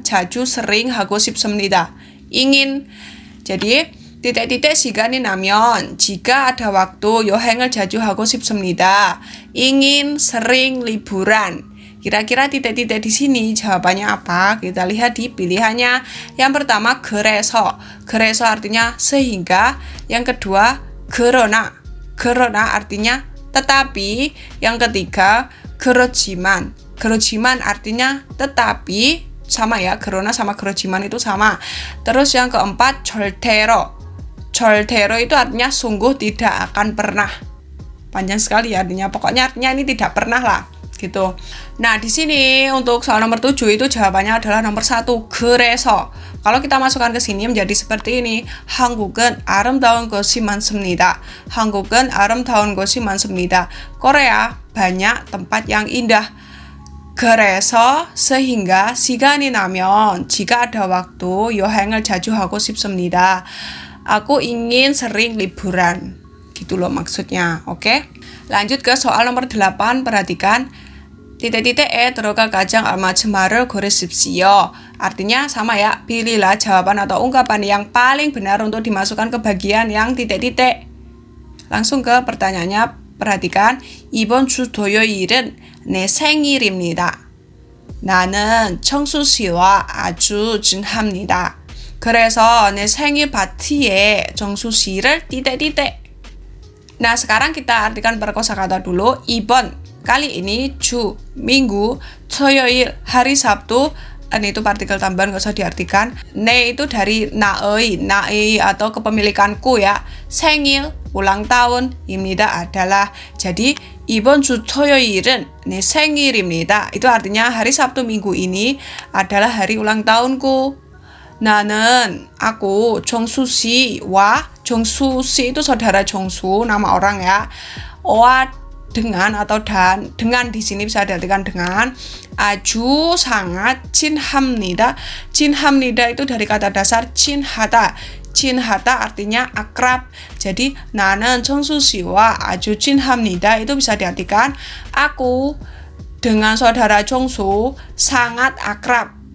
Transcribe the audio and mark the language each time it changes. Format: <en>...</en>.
<ko>자주</ko> <id>sering</id> <ko>하고 싶습니다.</ko> <id>ingin. Jadi titik-titik</id> <ko>시간이 나면,</ko> <id>jika ada waktu.</id> <ko>여행을 자주 하고 싶습니다.</ko> <id>ingin sering liburan. Kira-kira titik-titik di sini jawabannya apa? Kita lihat di pilihannya. Yang pertama</id> <ko>그래서. 그래서</ko> <id>artinya sehingga. Yang kedua</id> <ko>그러나. 그러나</ko> <id>artinya tetapi. Yang ketiga</id> <ko>그렇지만. 그렇지만</ko> <id>artinya tetapi. sama ya, gerona sama gerojiman itu sama. Terus yang keempat,</id> <ko>절대로. 절대로</ko> <id>itu artinya sungguh tidak akan pernah. Panjang sekali ya artinya. Pokoknya artinya ini tidak pernah lah gitu. Nah, di sini untuk soal nomor 7 itu jawabannya adalah nomor 1,</id> <ko>그래서.</ko> <id>Kalau kita masukkan ke sini menjadi seperti ini.</id> <ko>한국은 아름다운 곳이 많습니다. 한국은 아름다운 곳이 많습니다.</ko> <id>Korea banyak tempat yang indah.</id> <ko>그래서</ko> <id>sehingga</id> <ko>시간이 나면</ko> <id>jika ada waktu</id> <ko>여행을 자주 하고 싶습니다.</ko> <id>Aku ingin sering liburan. Gitu loh maksudnya. Oke. Lanjut ke soal nomor 8. Perhatikan.</id> <ko>titik-titik 들어갈 가장 알맞은 말을 고르십시오.</ko> <id>Artinya sama ya, pilihlah jawaban atau ungkapan yang paling benar untuk dimasukkan ke bagian yang titik-titik. Langsung ke pertanyaannya, perhatikan.</id> <ko>이번 주 토요일은 내 생일입니다. 나는 청수 씨와 아주 친합니다. 그래서 내 생일 파티에 정수 씨를 titik-titik.</ko> <id>Nah, sekarang kita artikan per kosakata dulu.</id> <ko>이번</ko> <id>kali ini,</id> <ko>주,</ko> <id>minggu,</id> <ko>토요일,</ko> <id>hari Sabtu, ini itu partikel tambahan gak usah diartikan. Ne itu dari naei atau kepemilikanku ya.</id> <ko>생일,</ko> <id>ulang tahun,</id> <ko>입니다</ko> <id>adalah. Jadi</id> <ko>이번 주 토요일은 내 생일입니다.</ko> <id>Itu artinya hari Sabtu minggu ini adalah hari ulang tahunku.</id> <ko>나는</ko> <id>aku</id> <ko>정수 씨와 정수 씨</ko> <id>itu saudara 정수, nama orang ya.</id> <ko>와</ko> <id>dengan atau dengan di sini bisa diartikan dengan.</id> <ko>아주</ko> <id>sangat</id> <ko>친합니다. 친합니다</ko> <id>itu dari kata dasar</id> <ko>친하다. 친하다</ko> <id>artinya akrab. Jadi</id> <ko>나는 정수 씨와 아주 친합니다</ko> <id>itu bisa diartikan aku dengan saudara 정수 sangat akrab.</id>